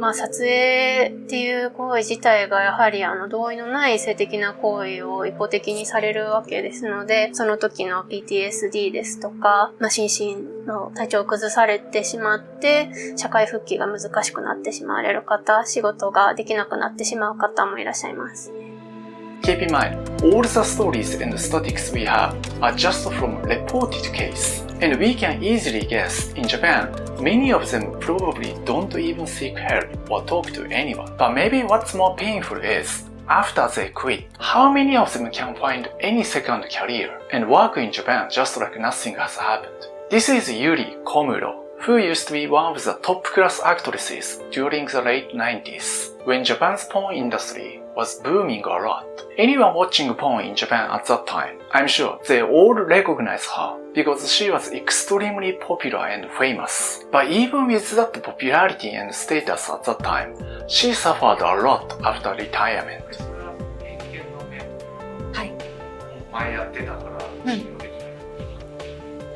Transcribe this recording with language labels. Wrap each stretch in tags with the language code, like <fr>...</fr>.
<ja>撮影っていう行為自体がやはり同意のない性的な行為を一方的にされるわけですので、その時の PTSD ですとか、心身の体調を崩されてしまって社会復帰が難しくなってしまわれる方、仕事ができなくなってしまう方もいらっしゃいます。</ja> <en>Keep in mind, all the stories and statistics we have are just from reported case, and we can easily guess in Japan, many of them probably don't even seek help or talk to anyone. But maybe what's more painful is, after they quit, how many of them can find any second career and work in Japan just like nothing has happened? This is Yuri Komuro, who used to be one of the top-class actresses during the late 90s, when Japan's porn industry was booming a lot. Anyone watching porn in Japan at that time, I'm sure they all recognize her because she was extremely popular and famous. But even with that popularity and status at that time, she suffered a lot after retirement.</en> <ja>それは偏見の目。はい。前やってたから信用できない。</ja>